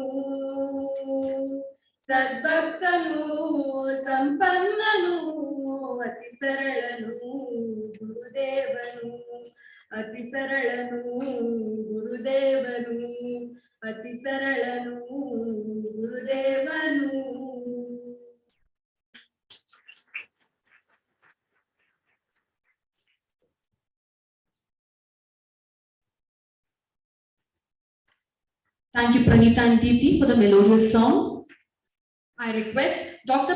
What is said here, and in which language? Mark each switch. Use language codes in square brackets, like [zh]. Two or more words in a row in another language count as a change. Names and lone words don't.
[kn] ಸದ್ಭಕ್ತನು ಸಂಪನ್ನನು ಅತಿ ಸರಳನು ಗುರುದೇವನು ಅತಿ ಸರಳನು ಗುರುದೇವನು ಅತಿ ಸರಳನು ಗುರುದೇವನು [en] Thank you, Pranita and Deepti, for the melodious song. I request Dr.